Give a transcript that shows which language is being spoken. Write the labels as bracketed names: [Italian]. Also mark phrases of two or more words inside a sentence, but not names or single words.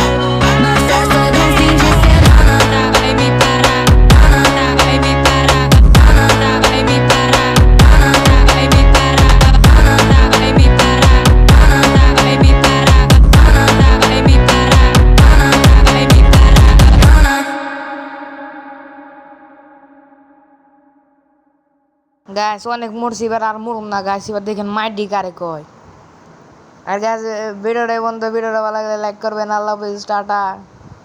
[Portuguese] Na festa do fim de semana, vai me parar. Vai me parar. Vai me parar. Vai me parar. Vai me parar. Vai me parar. Vai me parar. Vai me parar. [Bangla] গাছ অনেক মরছি, এবার আর মরুম না গাছ। এবার দেখেন মাইডি কারে কয়। আর গাছ ভিডিওটা বন্ধু, ভিডিওটা ভালো লাগলে লাইক করবেন। আল্লাহ হাফেজ, টাটা।